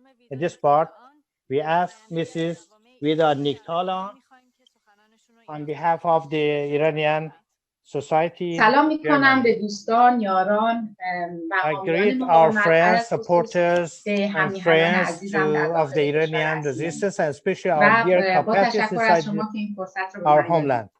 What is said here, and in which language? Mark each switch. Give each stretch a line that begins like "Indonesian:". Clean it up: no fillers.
English: In this part, we ask Mrs. Vida Niktalan on behalf of the Iranian society.
Persian: سلام میکنم به دوستان، یاران و حامیان مقاومت،
English: supporters and friends of the Iranian resistance, and especially our dear compatriots inside our homeland.